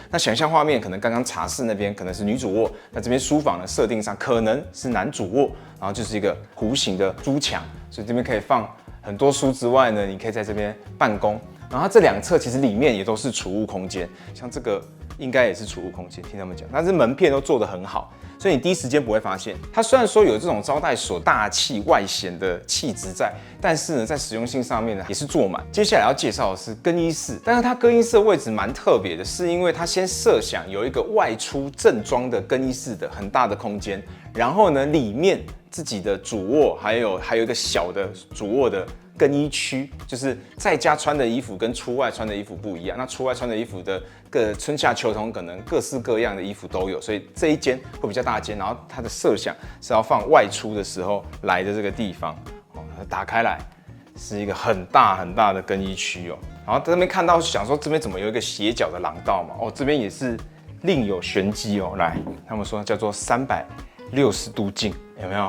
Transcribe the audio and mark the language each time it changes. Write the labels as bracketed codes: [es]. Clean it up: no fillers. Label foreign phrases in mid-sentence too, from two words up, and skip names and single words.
[zh] 那想象畫面，可能剛剛茶室那邊可能是女主臥，那這邊書房的設定上可能是男主臥，然後就是一個弧形的豬牆，所以這邊可以放很多書之外呢，你可以在這邊辦公。然後它這2側其實裡面也都是儲物空間，像這個應該也是儲物空間，聽他們講，但是門片都做得很好。所以你第一時間不會發現，它雖然說有這種招待所大氣外顯的氣質在，但是呢，在實用性上面呢也是做滿。接下來要介紹的是更衣室，但是它更衣室的位置蠻特別的，是因為它先設想有一個外出正裝的更衣室的很大的空間，然後呢裡面自己的主臥還有一個小的主臥的更衣區，就是在家穿的衣服跟出外穿的衣服不一樣。那出外穿的衣服的春夏秋冬可能各式各樣的衣服都有，所以這一間會比較大間。然後它的設想是要放外出的時候來的這個地方，打開來是一個很大很大的更衣區哦。然後在這邊看到想說這邊怎麼有一個斜角的廊道嘛？這邊也是另有玄機哦。來，他們說叫做360度鏡，有沒有？